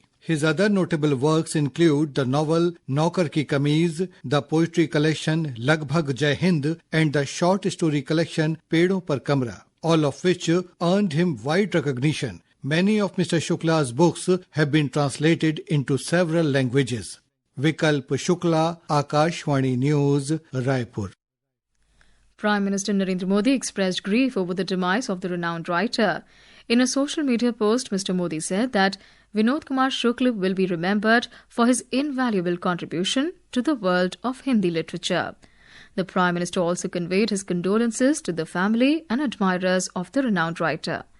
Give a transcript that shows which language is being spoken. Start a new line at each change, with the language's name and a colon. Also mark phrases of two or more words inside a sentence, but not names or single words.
English: His other notable works include the novel Naukar Ki Kameez, the poetry collection Lagbhag Jai Hind, and the short story collection Pedon Par Kamra, all of which earned him wide recognition. Many of Mr. Shukla's books have been translated into several languages. Vikalp Shukla, Akashvani News, Raipur. Prime Minister Narendra Modi expressed grief over the demise of the renowned writer. In a social media post, Mr. Modi said that Vinod Kumar Shukla will be remembered for his invaluable contribution to the world of Hindi literature. The Prime Minister also conveyed his condolences to the family and admirers of the renowned writer.